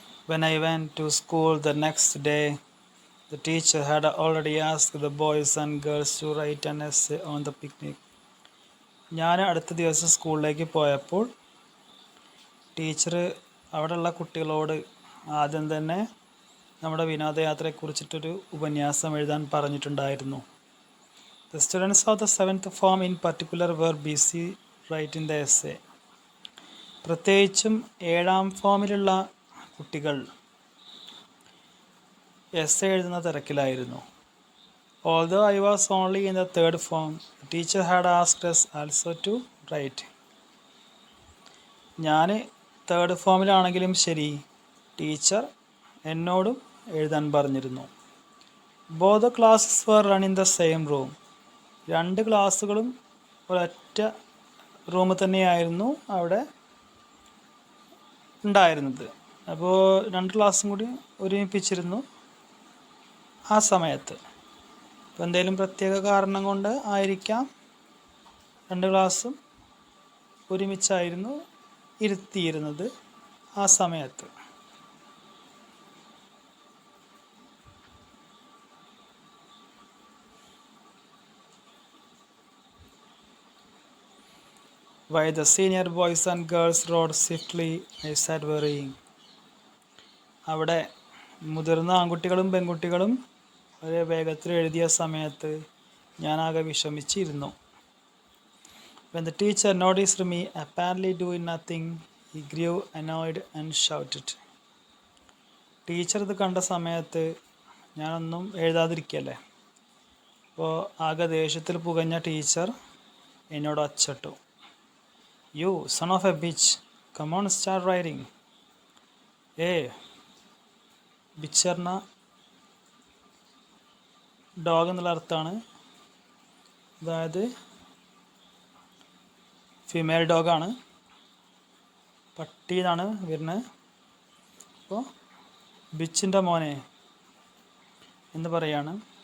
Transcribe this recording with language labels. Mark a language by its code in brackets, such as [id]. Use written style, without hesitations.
[en] When I went to school the next day, the teacher had already asked the boys and girls to write an essay on the picnic. [ml] ഞാൻ അടുത്ത ദിവസം സ്കൂളിലേക്ക് പോയപ്പോൾ teacher അവിടെയുള്ള കുട്ടികളോട് ആദ്യം തന്നെ നമ്മുടെ വിനോദയാത്രയെക്കുറിച്ചിട്ടൊരു ഉപന്യാസം എഴുതാൻ പറഞ്ഞിട്ടുണ്ടായിരുന്നു. [en] The students of the 7th form in particular were busy writing the essay. [ml] പ്രത്യേകിച്ചും 7ാം ഫോമിലുള്ള കുട്ടികൾ എസ്സേ എഴുതുന്ന തിരക്കിലായിരുന്നു. [en] Although I was only in the 3rd form, the teacher had asked us also to write. [ml] ഞാൻ 3rd ഫോമിലാണെങ്കിലും ശരി, teacher എന്നോടും എഴുതാൻ പറഞ്ഞിരുന്നു. [en] Both the classes were run in the same room. [ml] 2 ക്ലാസ്സുകളും ഒരൊറ്റ റൂമിൽ തന്നെയായിരുന്നു അവിടെ ഉണ്ടായിരുന്നത്. അപ്പോൾ 2 ക്ലാസ്സും കൂടി ഒരുമിപ്പിച്ചിരുന്നു ആ സമയത്ത്. അപ്പോൾ എന്തെങ്കിലും പ്രത്യേക കാരണം കൊണ്ട് ആയിരിക്കാം 2 ക്ലാസ്സും ഒരുമിച്ചായിരുന്നു ഇരുത്തിയിരുന്നത് ആ സമയത്ത്. [en] While the senior boys and girls rode swiftly, I sat worrying. [ml] അവിടെ മുതിർന്ന ആൺകുട്ടികളും പെൺകുട്ടികളും ഒരേ വേഗത്തിൽ എഴുതിയ സമയത്ത് ഞാനാകെ വിഷമിച്ചിരുന്നു. [en] When the teacher noticed me apparently doing nothing, he grew annoyed and shouted. [ml] Teacher ഇത് കണ്ട സമയത്ത് ഞാനൊന്നും എഴുതാതിരിക്കല്ലേ, അപ്പോൾ ആകെ ദേഷ്യത്തിൽ പുകഞ്ഞ ടീച്ചർ എന്നോട് അച്ചട്ടു. [en] You son of a bitch, come on, start writing. [ml] Bitch പറഞ്ഞ ഡോഗ് എന്നുള്ള അർത്ഥമാണ്. അതായത് ഫീമെയിൽ ഡോഗാണ്, പട്ടി എന്നാണ് വരുന്നത്. അപ്പോൾ ബിച്ചിൻ്റെ മോനെ എന്ന് പറയാണ്.